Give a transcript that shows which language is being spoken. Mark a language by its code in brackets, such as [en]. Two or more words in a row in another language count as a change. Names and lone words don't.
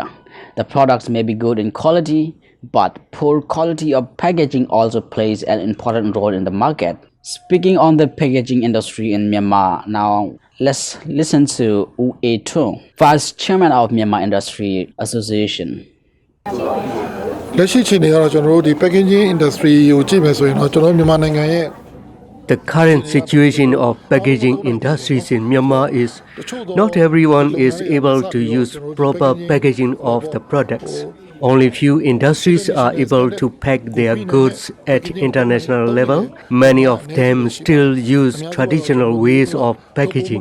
[en] The products may be good in quality, but poor quality of packaging also plays an important role in the market. Speaking on the packaging industry in Myanmar, now let's listen to Wu A2, Vice Chairman of Myanmar Industry Association. [my] လက်ရှိချိန်တွေကတော့ကျွန်တော်တို့ဒီ [en] packaging industry [my] ကိုကြည့်မယ်ဆိုရင်တော့ကျွန်တော်မြန်မာနိုင်ငံရဲ့ [en] The current situation of packaging industries in Myanmar is not everyone is able to use proper packaging of the products. Only few industries are able to pack their goods at international level. Many of them still use traditional ways of packaging.